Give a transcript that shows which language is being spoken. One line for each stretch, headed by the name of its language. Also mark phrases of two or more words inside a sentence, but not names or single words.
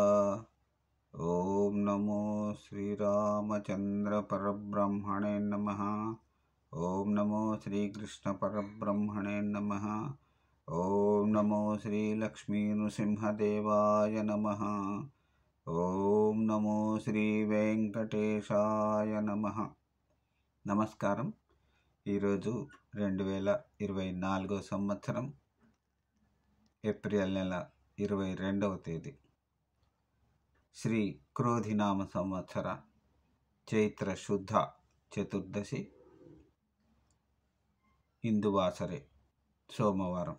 Sanskrit: ओम नमो श्रीरामचंद्र परब्रह्मणे नमः। ओम नमो श्रीकृष्ण परब्रह्मणे नमः। ओम नमो श्री लक्ष्मी नृसिंहदेवाय नमः। ओम नमो श्री वेंकटेशाय नमः।
Telugu: నమస్కారం. ఈరోజు 2024 సంవత్సరం ఏప్రిల్ నెల 22వ తేదీ, శ్రీ క్రోధినామ సంవత్సర చైత్ర శుద్ధ చతుర్దశి, ఇందువాసరే, సోమవారం.